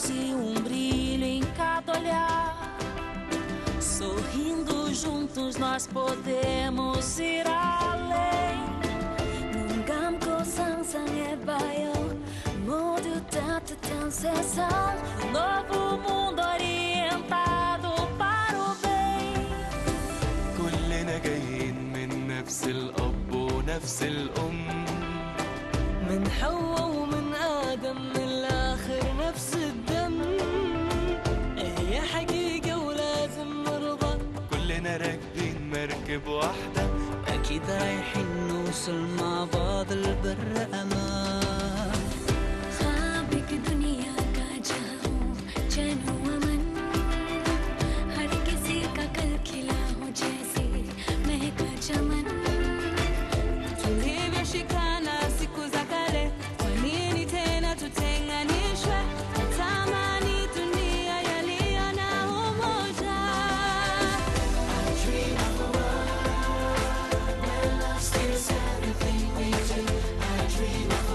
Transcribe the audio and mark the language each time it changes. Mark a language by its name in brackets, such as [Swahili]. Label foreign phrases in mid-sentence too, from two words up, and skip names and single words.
[Portuguese] e brilho em cada olhar, sorrindo juntos nós podemos ir além. [Korean] 감고 상상해봐요. 모두 따뜻한 세상. [Portuguese] Novo mundo orientado para o bem. [Arabic] كلنا جايين من نفس الأب ونفس الأم، من حواء ومن آدم من الآخر نفس الدم. هي حقيقة ولازم نرضى. كلنا راكبين مركب واحدة، أكيد رايحين نوصل مع بعض البر أمان. [Hindi] ख्वाब दुनिया का जहां चैन अमन, हर किसी का कल खिला हो जैसे महका चमन. [Swahili] Tulivyoshikana siku za kale, kwa nini tena tutenganishwe? Tamani dunia yaliyo na umoja. [English] I dream of a world where love steals everything we do. I dream